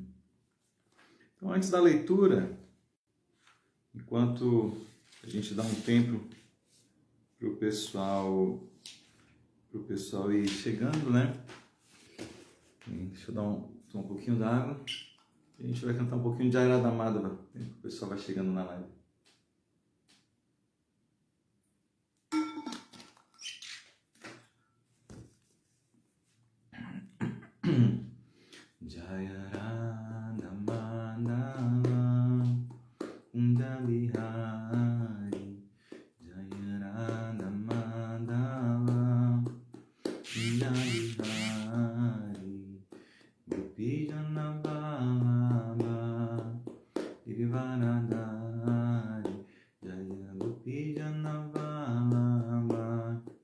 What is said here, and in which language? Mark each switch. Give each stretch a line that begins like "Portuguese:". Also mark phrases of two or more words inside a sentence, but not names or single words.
Portuguese: Então, antes da leitura, enquanto a gente dá um tempo para o pessoal ir chegando, né? Deixa eu tomar um pouquinho d'água. A gente vai cantar um pouquinho de Ayurveda Madhava, o pessoal vai chegando na live.
Sanskrit: Jaya Radha Madhava Kunda Bihari, Jaya Radha Madhava Kunda Bihari, Gopijana Vallabha Girivaradhari, Jaya Gopijana Vallabha